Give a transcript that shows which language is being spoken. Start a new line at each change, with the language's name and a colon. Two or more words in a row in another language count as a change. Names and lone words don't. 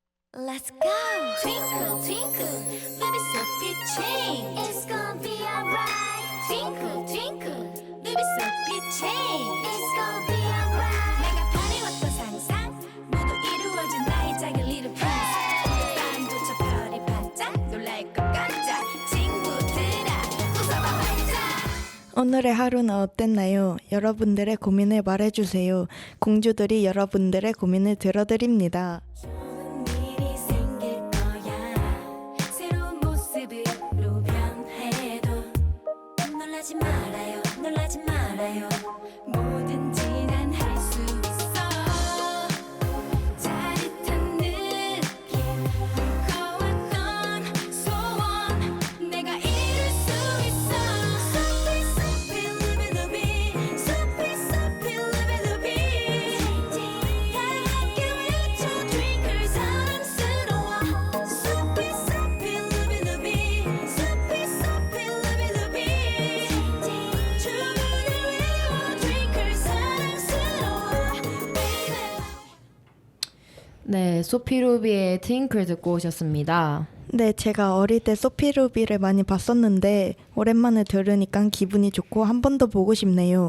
English: Let's go. Twinkle, twinkle, little soapy chain. It's gonna be alright. Twinkle, twinkle, little soapy chain. It's gonna be alright.
Korean: 내가 바래왔던 상상 모두 이루어진 나의 작은
English: little prince.
Korean: 밤부터 별이 반짝 놀랄 것 같아. 친구들아 웃어봐 활짝. 오늘의 하루는 어땠나요? 여러분들의 고민을 말해주세요. 공주들이 여러분들의 고민을 들어드립니다. 좋은 일이 생길 거야. 새로운 모습으로 변해도 놀라지 말아요. 놀라지 말아요. 뭐든지 난 할 수 있어. 짜릿한 느낌 무거웠던 소원 내가 이룰 수 있어.
English: Soapy, soapy, lubi-lubi. Soapy, soapy, lubi-lubi.
Korean: 하얗게 외쳐 twinkle 사랑스러워.
English: Soapy, soapy, lubi-lubi. Soapy, soapy, lubi-lubi.
Korean: 주문을 외워 twinkle 사랑스러워.
English: Baby.
Korean: 네, 소피루비의 트윙클 듣고 오셨습니다. 네, 제가 어릴 때 소피루비를 많이 봤었는데 오랜만에 들으니까 기분이 좋고 한 번 더 보고 싶네요.